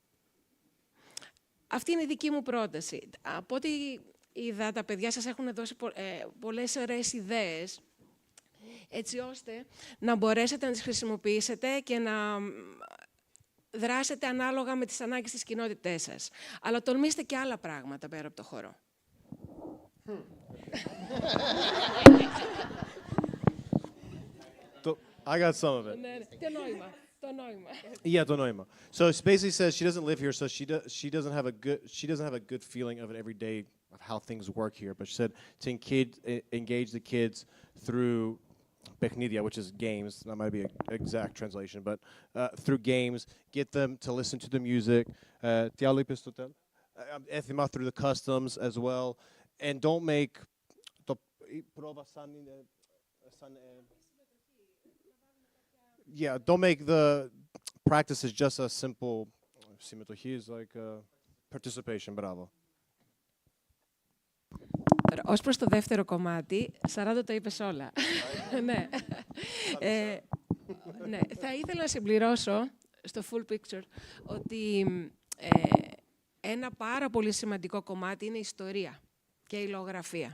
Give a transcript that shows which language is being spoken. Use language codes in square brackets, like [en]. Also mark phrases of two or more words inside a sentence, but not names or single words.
[el] Αυτή είναι η δική μου πρόταση. Από ό,τι είδα, τα παιδιά σας έχουν δώσει πολλές ωραίες ιδέες, έτσι ώστε να μπορέσετε να τις χρησιμοποιήσετε και να δράσετε ανάλογα με τις ανάγκες της κοινότητές σας. Αλλά τολμήστε και άλλα πράγματα πέρα από το χορό. [en] I got some of it. Yeah, [el] το νόημα. [en] So it basically says she doesn't live here, so she doesn't have a good feeling of it every day of how things work here. But she said to engage the kids through παιχνίδια, which is games. That might be an exact translation, but through games, get them to listen to the music. [el] Τι άλλο είπες στο τέλος? Έθιμα [en] through the customs as well, and don't make [el] το πρόβα σαν [en] yeah, don't make the practices just a simple συμμετοχή, is like participation. Bravo. [el] Ως προς το δεύτερο κομμάτι, 40 το είπες όλα. Ναι. Ναι. Θα ήθελα να συμπληρώσω στο [en] full picture [el] ότι ένα πάρα πολύ σημαντικό κομμάτι είναι η ιστορία και η λογογραφία.